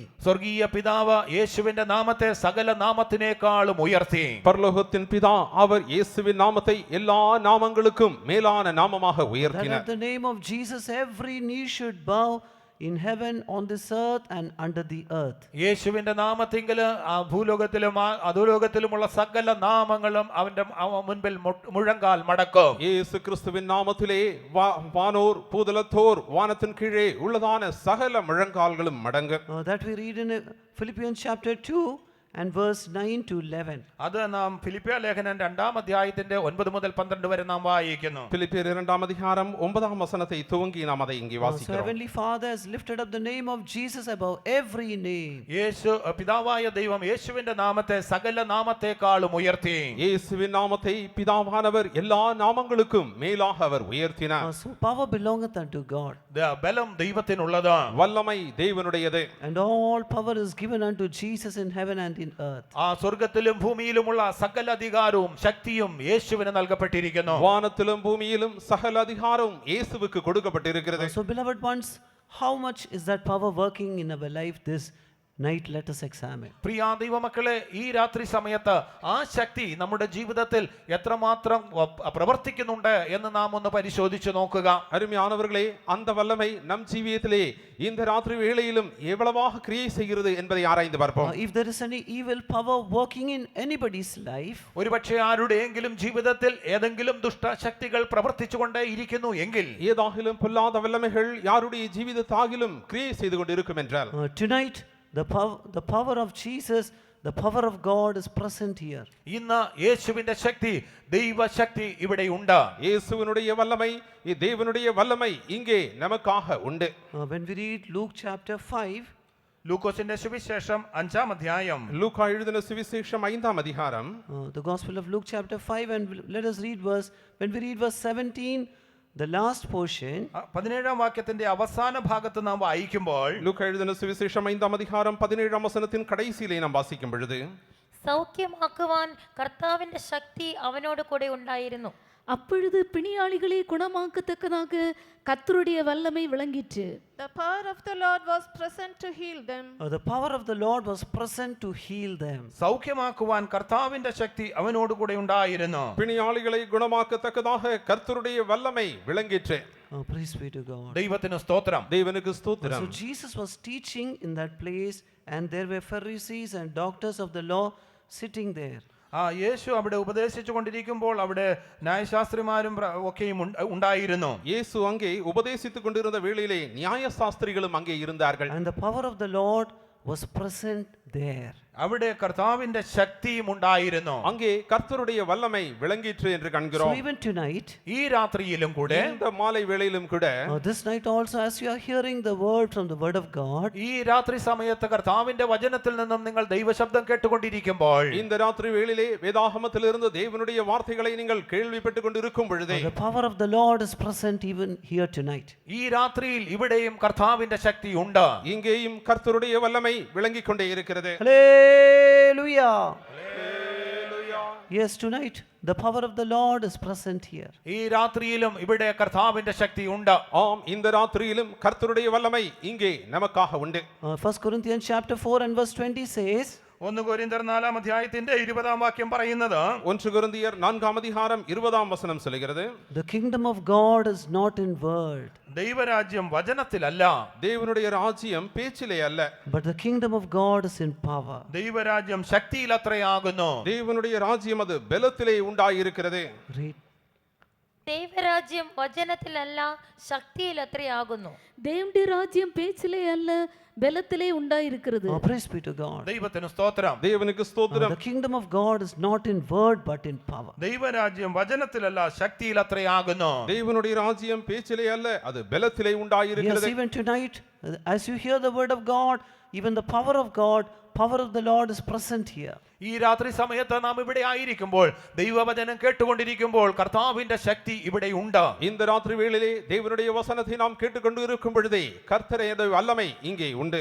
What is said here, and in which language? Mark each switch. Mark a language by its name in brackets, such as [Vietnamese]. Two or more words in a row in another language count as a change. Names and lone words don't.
[Malayalam] സ്വർഗീയ പിതാവ് യേശുവിന്റെ നാമത്തെ സകല നാമത്തിനേക്കാളും ഉയർത്തി. [Tamil] பரலோகத்தின் பிதா அவர் இயேசுவின் நாமத்தை எல்லா நாமங்களுக்கும் மேலான நாமமாக [English] That [Tamil] உயர்த்தினார். [English] at the name of Jesus every knee should bow in heaven, on this earth and under the earth. [Malayalam] യേശുവിന്റെ നാമത്തിങ്കൽ ഭൂലോകത്തിലും അധോലോകത്തിലുമുള്ള സകല നാമങ്ങളും അവന്റെ മുൻപിൽ മുഴങ്കാൽ മടക്കും. [Tamil] இயேசு கிறிஸ்துவின் நாமத்திலே வானோர் பூதலத்தோர் வானத்தின் கீழே உள்ளதான சகல முழங்கால்களும் மடங்கும். [English] That we read in Philippians chapter 2 and verse 9 to 11. [Malayalam] അത് നാം ഫിലിപ്പിയ ലേഖനം 2-ാം അധ്യായത്തിന്റെ 9 മുതൽ 12 വരെ നാം വായിക്കുന്നു. [Tamil] பிலிப்பியர் 2-ஆம் அதிகாரம் 9-ஆம் வசனத்தை துவங்கி நாம் அதை இங்கே [English] So [Tamil] வாசிக்கிறோம். [English] Heavenly Father has lifted up the name of Jesus above every name. [Malayalam] യേശു പിതാവായ ദൈവം യേശുവിന്റെ നാമത്തെ സകല നാമത്തെക്കാളും ഉയർത്തി. [Tamil] இயேசுவின் நாமத்தை பிதாவானவர் எல்லா நாமங்களுக்கும் மேலாக அவர் உயர்த்தினார். [English] So power belongeth unto God. [Malayalam] ബലം ദൈവത്തിനുള്ളത്. [Tamil] வல்லமை தேவனுடையது. [English] And all power is given unto Jesus in heaven and in earth. [Malayalam] ആ സ്വർഗ്ഗത്തിലും ഭൂമിയിലുമുള്ള സകല അധികാരവും ശക്തിയും യേശുവിന് നൽകപ്പെട്ടിരിക്കുന്നു. [Tamil] வானத்திலும் பூமியிலும் சகல அதிகாரம் இயேசுவுக்கு கொடுக்கப்பட்டிருக்கிறது. [English] So beloved ones, how much is that power working in our life night let us examine. [Malayalam] പ്രിയ ദൈവമക്കളെ, ഈ രാത്രി സമയത്ത് ആ ശക്തി നമ്മുടെ ജീവിതത്തിൽ എത്രമാത്രം പ്രവർത്തിക്കുന്നുണ്ട് എന്ന് നാം ഒന്ന് പരിശോധിച്ചു നോക്കുക. [Tamil] அருமையானவர்களே, அந்த வல்லமை நம் ஜீவியத்திலே இந்த ராத்திரி வேளையிலும் எவ்வளவாக கிரியை செய்கிறது என்பதை ஆராய்ந்து பார்ப்போம். [English] If there is any evil power working in anybody's life, [Malayalam] ഒരുപക്ഷെ ആരുടെയെങ്കിലും ജീവിതത്തിൽ ഏതെങ്കിലും ദുഷ്ടശക്തികൾ പ്രവർത്തിച്ചുകൊണ്ടേ ഇരിക്കുന്നു എങ്കിൽ, [Tamil] ஏதாகிலும் பொல்லாத வல்லமைகள் யாருடைய ஜீவிதத்தாகிலும் கிரியை செய்து கொண்டிருக்கும் என்றால், [English] tonight the power of Jesus, the power of God is present here. [Malayalam] ഇന്ന് യേശുവിന്റെ ശക്തി, ദൈവശക്തി ഇവിടെ ഉണ്ട്. [Tamil] இயேசுவினுடைய வல்லமை, தேவனுடைய வல்லமை இங்கே நமக்காக உண்டு. [English] When we read Luke chapter 5, [Malayalam] ലൂക്കോസിന്റെ സുവിശേഷം 5-ാം അധ്യായം, [Tamil] லூக்கா எழுதின சுவிசேஷம் 5ஆம் அதிகாரம், [English] the Gospel of Luke chapter 5, and let us read when we read verse 17, the last portion. [Malayalam] 17-ാം വാക്യത്തിന്റെ അവസാന ഭാഗത്ത് നാം വായിക്കുമ്പോൾ, [Tamil] லூக்கா எழுதின சுவிசேஷம் 5ஆம் அதிகாரம் 17ஆம் வசனத்தின் கடைசியிலே நாம் வாசிக்கும் பொழுது, [Malayalam] സൗഖ്യമാക്കുവാൻ കർത്താവിന്റെ ശക്തി അവനോട് കൂടെ ഉണ്ടായിരുന്നു. [Tamil] அப்பொழுது பிணியாளிகளை குணமாக்கத்தக்கதாக கர்த்தருடைய வல்லமை விளங்கிற்று. [English] The power of the Lord was present to heal them. The power of the Lord was present to heal them. [Malayalam] സൗഖ്യമാക്കുവാൻ കർത്താവിന്റെ ശക്തി അവനോട് കൂടെ ഉണ്ടായിരുന്നു. [Tamil] பிணியாளிகளை குணமாக்கத்தக்கதாக கர்த்தருடைய வல்லமை விளங்கிற்று. [English] Praise be to God. [Malayalam] ദൈവത്തിന് സ്തോത്രം. [Tamil] தேவனுக்கு ஸ்தோத்திரம். [English] So Jesus was teaching in that place, and there were Pharisees and doctors of the law sitting there. [Malayalam] യേശു അവിടെ ഉപദേശിച്ചു കൊണ്ടിരിക്കുമ്പോൾ അവിടെ ന്യായശാസ്ത്രിമാരും ഒക്കെയും ഉണ്ടായിരുന്നു. [Tamil] இயேசு அங்கே உபதேசித்துக் கொண்டிருந்த வேளையிலே நியாயசாஸ்திரிகளும் அங்கே இருந்தார்கள். [English] And the power of the Lord was present there. [Malayalam] അവിടെ കർത്താവിന്റെ ശക്തിയും ഉണ്ടായിരുന്നു. [Tamil] அங்கே கர்த்தருடைய வல்லமை விளங்கிற்று என்று [English] So [Tamil] காண்கிறோம். [English] even tonight, [Malayalam] ഈ രാത്രിയിലും കൂടെ, [Tamil] இந்த மாலை வேளையிலும் கூட, [English] this night also, as you are hearing the word from the word of God, [Malayalam] ഈ രാത്രി സമയത്ത് കർത്താവിന്റെ വചനത്തിൽ നിന്നും നിങ്ങൾ ദൈവശബ്ദം കേട്ടുകൊണ്ടിരിക്കുമ്പോൾ, [Tamil] இந்த ராத்திரி வேளையிலே வேதாகமத்திலிருந்து தேவனுடைய வார்த்தைகளை நீங்கள் கேள்விப்பட்டுக் கொண்டிருக்கும் பொழுதே, [English] the power of the Lord is present even here tonight. [Malayalam] ഈ രാത്രിയിൽ ഇവിടെയും കർത്താവിന്റെ ശക്തി ഉണ്ട്. [Tamil] இங்கேயும் கர்த்தருடைய வல்லமை விளங்கிக் கொண்டே இருக்கிறது. [English] Hallelujah. Yes, tonight the power of the Lord is present here. [Malayalam] ഈ രാത്രിയിലും ഇവിടെ കർത്താവിന്റെ ശക്തി ഉണ്ട്. [Tamil] ஆம், இந்த ராத்திரியிலும் கர்த்தருடைய வல்லமை இங்கே நமக்காக உண்டு. [English] 1 Corinthians chapter 4 and verse 20 says, [Malayalam] 1 കൊരിന്ത്യർ 4-ാം അധ്യായത്തിന്റെ 20-ാം വാക്യം പറയുന്നത്, [Tamil] 1 கொரிந்தியர் 4ஆம் அதிகாரம் 20ஆம் வசனம் சொல்கிறது, [English] the kingdom of God is not in word, [Malayalam] ദൈവരാജ്യം വചനത്തിലല്ല, [Tamil] தேவனுடைய ராஜ்யம் பேச்சிலே அல்ல, [English] but the kingdom of God is in power. [Malayalam] ദൈവരാജ്യം ശക്തിയിലത്രയാകുന്നു. [Tamil] தேவனுடைய ராஜ்யம் அது பலத்திலே உண்டாயிருக்கிறது. [English] Read. [Malayalam] ദൈവരാജ്യം വചനത്തിലല്ല ശക്തിയിൽ അത്രയാകുന്നു. [Tamil] தேவனுடைய ராஜ்யம் பேச்சிலே அல்ல பலத்திலே உண்டாயிருக்கிறது. [English] Praise be to God. [Malayalam] ദൈവത്തിന് സ്തോത്രം. [Tamil] தேவனுக்கு ஸ்தோத்திரம். [English] The kingdom of God is not in word but in power. [Malayalam] ദൈവരാജ്യം വചനത്തിലല്ല ശക്തിയിലത്രയാകുന്നു. [Tamil] தேவனுடைய ராஜ்யம் பேச்சிலே அல்ல, அது பலத்திலே [English] Yes, [Tamil] உண்டாயிருக்கிறது. [English] even tonight, as you hear the word of God, even the power of God, power of the Lord is present here. [Malayalam] ഈ രാത്രി സമയത്ത് നാം ഇവിടെ ആയിരിക്കുമ്പോൾ, ദൈവവചനം കേട്ടുകൊണ്ടിരിക്കുമ്പോൾ കർത്താവിന്റെ ശക്തി ഇവിടെ ഉണ്ട്. [Tamil] இந்த ராத்திரி வேளையிலே தேவனுடைய வசனத்தை நாம் கேட்டுக்கொண்டு இருக்கும் பொழுதே கர்த்தருடைய வல்லமை இங்கே உண்டு.